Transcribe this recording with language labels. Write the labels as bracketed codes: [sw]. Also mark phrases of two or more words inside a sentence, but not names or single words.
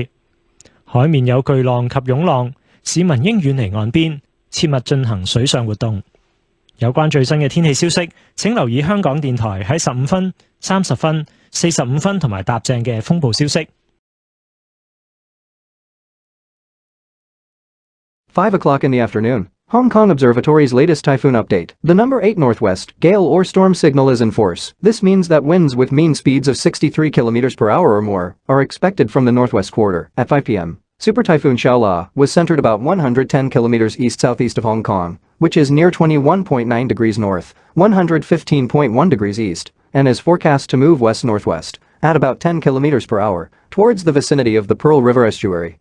[yue] 海面有巨浪及湧浪，市民應遠離岸邊，切勿進行水上活動。有關最新嘅天氣消息，請留意香港電台喺15分、30分、45分同埋踏正嘅風暴消息。 [en] 5 o'clock in the afternoon. Hong Kong Observatory's latest typhoon update. The number 8 northwest gale or storm signal is in force. This means that winds with mean speeds of 63 km per hour or more are expected from the northwest quarter. At 5 p.m., Super Typhoon Xiaola was centered about 110 km east-southeast of Hong Kong, which is near 21.9 degrees north, 115.1 degrees east, and is forecast to move west-northwest at about 10 km per hour towards the vicinity of the Pearl River estuary.